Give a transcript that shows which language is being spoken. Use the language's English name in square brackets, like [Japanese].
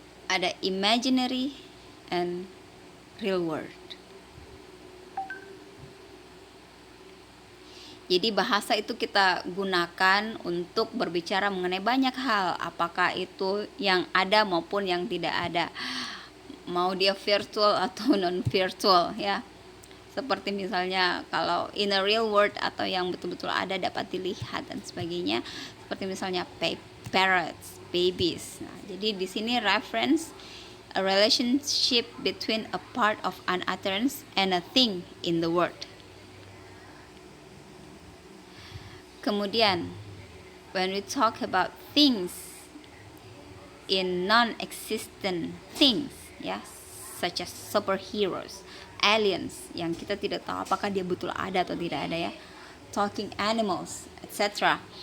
[Indonesian] Ada [English] imaginary and real world. [Indonesian] Jadi bahasa itu kita gunakan untuk berbicara mengenai banyak hal, apakah itu yang ada maupun yang tidak ada, mau dia virtual atau non virtual ya. Seperti misalnya kalau [English] in a real world [Indonesian] atau yang betul-betul ada dapat dilihat dan sebagainya, seperti misalnya parrots, babies. Nah, jadi di sini [English] reference a relationship between a part of an utterance and a thing in the world. [Indonesian] Kemudian, [English] when we talk about things in non-existent things, ya, such as superheroes, aliens, [Indonesian] yang kita tidak tahu apakah dia betul ada atau tidak ada ya, [English] talking animals, etc.